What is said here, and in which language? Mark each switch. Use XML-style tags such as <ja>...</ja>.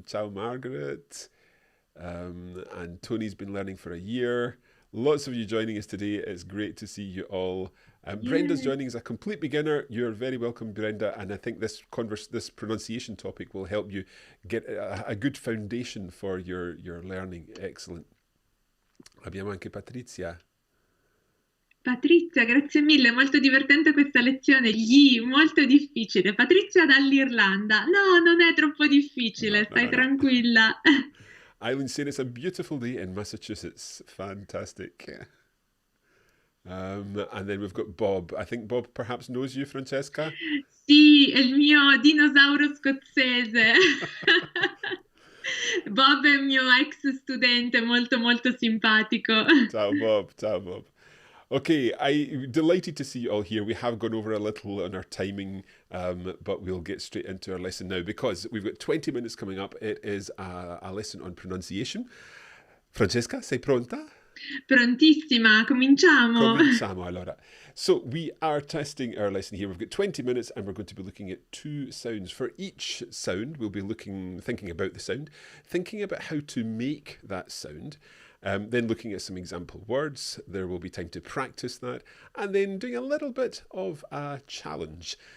<en>Ciao, Margaret. And Tony's been learning for a year. Lots of you joining us today. It's great to see you all. Brenda's joining as a complete beginner. You're very welcome, Brenda. And I think this pronunciation topic will help you get a good foundation for your learning. Excellent.</en> <it>Abbiamo anche Patrizia. Patrizia, grazie mille, molto divertente questa lezione. Molto difficile. Patrizia dall'Irlanda. No, non è troppo difficile, stai tranquilla.</it> <en>Eileen saying it's a beautiful day in Massachusetts. Fantastic. And then we've got Bob. I think Bob perhaps knows you, Francesca?</en> <it>Sì, è il mio dinosauro scozzese. Bob è il mio ex studente, molto molto simpatico. Ciao Bob, ciao Bob.</it> <en>Okay, I'm delighted to see you all here. We have gone over a little on our timing, but we'll get straight into our lesson now because we've got 20 minutes coming up. It is a lesson on pronunciation.</en> <it>Francesca, sei pronta? Prontissima, cominciamo. Cominciamo allora.</it> <en>So we are testing our lesson here. We've got 20 minutes and we're going to be looking at 2 sounds. For each sound, we'll be thinking about the sound, thinking about how to make that sound. Then looking at some example words. There will be time to practice that and then doing a little bit of a challenge.</en>